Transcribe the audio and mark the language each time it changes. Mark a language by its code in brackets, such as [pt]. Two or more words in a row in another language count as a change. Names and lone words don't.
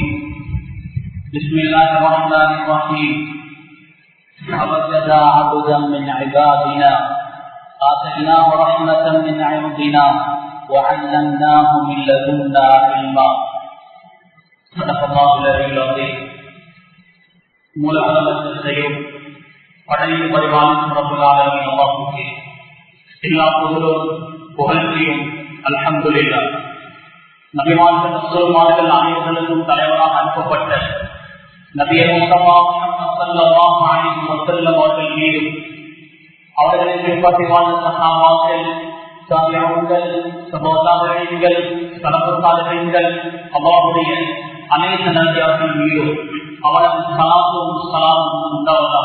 [ar] بسم الله الرحمن الرحيم. فوجد عبدا من عبادنا آتيناه رحمة من عندنا وعلمناه من لدنا علما. صدق الله العلي العظيم. [ta] மூலவனத்தையும் படையில் பரிபாலிக்கும் [ar] رب العالمين [ta] அல்லாஹ்வுக்கே எல்லா புகழும் புகழ்ச்சியும் அல்ஹம்துலில்லாஹ். நபிமார்கள் ரசூல்மார்கள் அனைவருக்கும் தலைவராக அனுப்பப்பட்ட நபியே முஹம்மது [ar] صلى الله عليه وسلم [ta] அவர்கள் மீதும் அவர்களை பின்பற்றி வாழ்ந்த சஹாபாக்கள், தாபிஊன்கள், சஹாபாக்கள், சலஃபுல் அல்லாஹ்வுடைய அனைத்து நல்லடியார்கள் மீதும் அவரது ஸலாத்தும் ஸலாமும் உண்டாவதாக.